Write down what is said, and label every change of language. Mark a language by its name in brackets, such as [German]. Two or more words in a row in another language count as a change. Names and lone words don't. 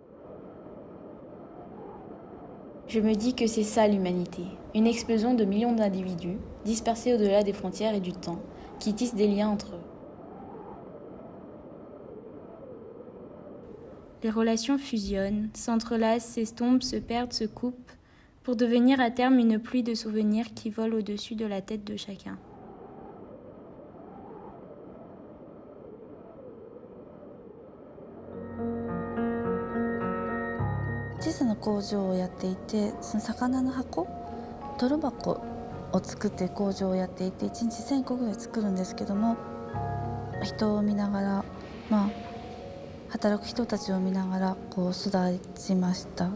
[French] Je me dis que c'est ça l'humanité, une explosion de millions d'individus, dispersés au-delà des frontières et du temps, qui tissent des liens entre eux. Les relations fusionnent, s'entrelacent, s'estompent, se perdent, se coupent, pour devenir à terme une pluie de souvenirs qui volent au-dessus de la tête de chacun. [Japanese] 小さな工場をやっていて、その魚の箱、トロ箱を作って工場をやっていて、1日1000個ぐらい作るんですけども、人を見ながら、働く人たちを見ながらこう育ちました。